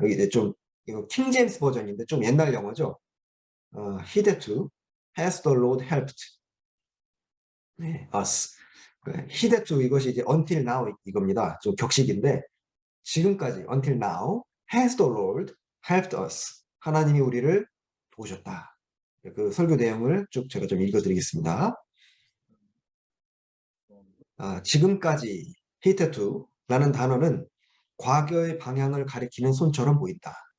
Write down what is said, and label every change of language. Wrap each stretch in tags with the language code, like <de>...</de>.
<ko>여기 이제 좀 이거 킹 제임스 버전인데 좀 옛날 영어죠.</ko> <en>hitherto has the Lord helped us.</en> <ko>hitherto 이것이 이제</ko> <en>until now</en> <ko>이겁니다. 좀 격식인데 지금까지</ko> <en>until now has the Lord helped us.</en> <ko>하나님이 우리를 도우셨다. 그 설교 내용을 쭉 제가 좀 읽어드리겠습니다. 지금까지 hitherto라는 단어는 과거의 방향을 가리키는 손처럼 보인다.</ko>